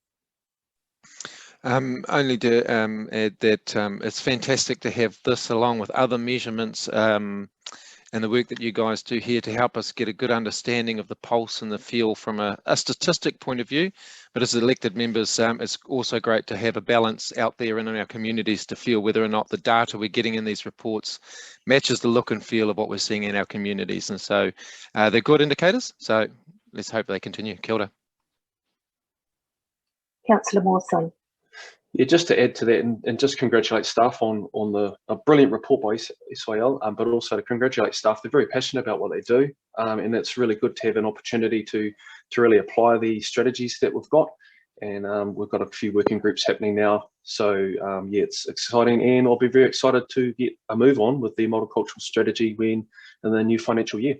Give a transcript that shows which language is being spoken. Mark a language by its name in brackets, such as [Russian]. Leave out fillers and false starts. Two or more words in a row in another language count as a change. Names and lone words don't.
[English] Only to add that it's fantastic to have this along with other measurements and the work that you guys do here to help us get a good understanding of the pulse and the feel from a statistic point of view. But as elected members, it's also great to have a balance out there in our communities to feel whether or not the data we're getting in these reports matches the look and feel of what we're seeing in our communities. And so they're good indicators. So let's hope they continue. [Māori] Kia ora. [English] Councillor Mawson. Yeah, just to add to that and just congratulate staff on a brilliant report by SIL, but also to congratulate staff. They're very passionate about what they do, and it's really good to have an opportunity to really apply the strategies that we've got. And we've got a few working groups happening now. So yeah, it's exciting, and I'll be very excited to get a move on with the multicultural strategy in the new financial year.